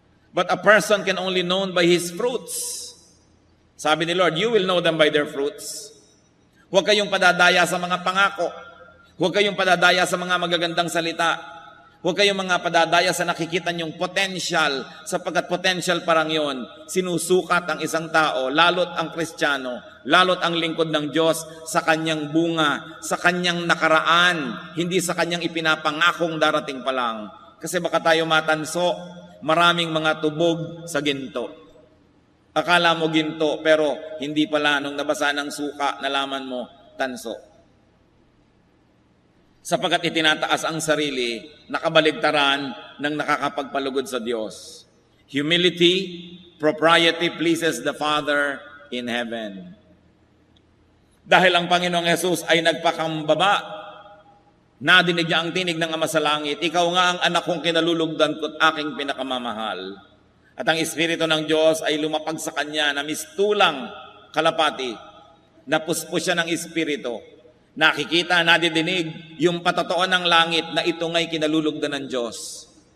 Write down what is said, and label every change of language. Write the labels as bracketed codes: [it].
[en] But a person can only known by his fruits. [tl] Sabi ni Lord, [en] you will know them by their fruits. [tl] Huwag kayong padadaya sa mga pangako. Huwag kayong padadaya sa mga magagandang salita. Huwag kayong mga padadaya sa nakikita niyong potential, sapagkat potential parang yon. Sinusukat ang isang tao, lalot ang Kristiyano, lalot ang lingkod ng Diyos sa kanyang bunga, sa kanyang nakaraan, hindi sa kanyang ipinapangakong darating pa lang. Kasi baka tayo matanso, maraming mga tubog sa ginto. Akala mo ginto, pero hindi pala. Nung nabasa ng suka, nalaman mo, tanso. Sapagkat itinataas ang sarili, nakabaligtaran ng nakakapagpalugod sa Diyos. [en] Humility, propriety pleases the Father in heaven. [tl] Dahil ang Panginoong Yesus ay nagpakambaba, nadinig niya ang tinig ng Ama sa langit, ikaw nga ang anak kong kinalulugdan ko't aking pinakamamahal. At ang Espiritu ng Diyos ay lumapag sa kanya na mistulang kalapati. Napuspos siya ng Espiritu. Nakikita, nadidinig yung patotoo ng langit na ito nga'y kinalulugdan ng Diyos.